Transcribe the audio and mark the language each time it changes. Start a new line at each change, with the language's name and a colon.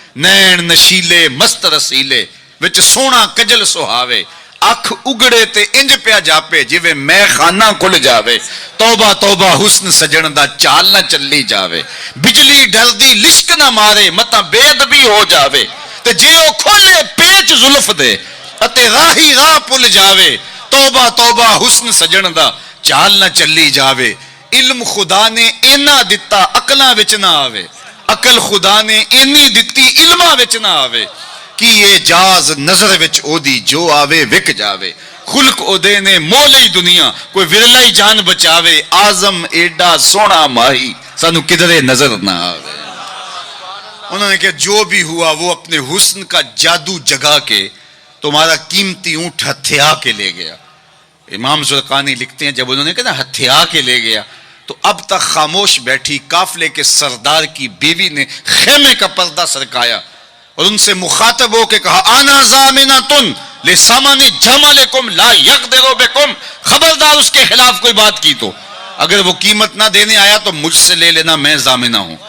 Punjabi: نین نشیلے مست رسیلے وچ سونا کجل سہاوے، اکھ اگڑے تے انج پیا جاپے جویں میں خانہ کھل جاوے، توبہ توبہ حسن سجن دا چال نہ چلی جاوے، بجلی ڈر دی لشک نہ مارے متا بے ادبی ہو جاوے، تے جے او کھولے پیچ زلف دے اتے راہی راہ پل جاوے، توبہ توبہ حسن سجن دا چال نہ چلی جاوے۔ علم خدا نے اینا دتا عقلاں وچ نہ آوے، عقل خدا نے اینی دتی علما وچ نہ آوے کہ یہ جاز نظر وچ او دی جو آوے وک جاوے خلق او دے نے مولی دنیا کوئی ورلا ہی جان بچاوے آزم ایڈا سونا ماہی سانو کدھرے نظر نہ آوے.
Urdu: انہوں نے کہا جو بھی ہوا وہ اپنے حسن کا جادو جگا کے تمہارا قیمتی اونٹ ہتھیا کے لے گیا. امام زرقانی لکھتے ہیں جب انہوں نے کہا نا ہتھیا کے لے گیا تو اب تک خاموش بیٹھی قافلے کے سردار کی بیوی نے خیمے کا پردہ سرکایا اور ان سے مخاطب ہو کے کہا
Arabic: آنا ضامنۃ لثمن جملکم لا یقدر بکم،
Urdu: خبردار اس کے خلاف کوئی بات کی تو اگر وہ قیمت نہ دینے آیا تو مجھ سے لے لینا، میں ضامنہ ہوں.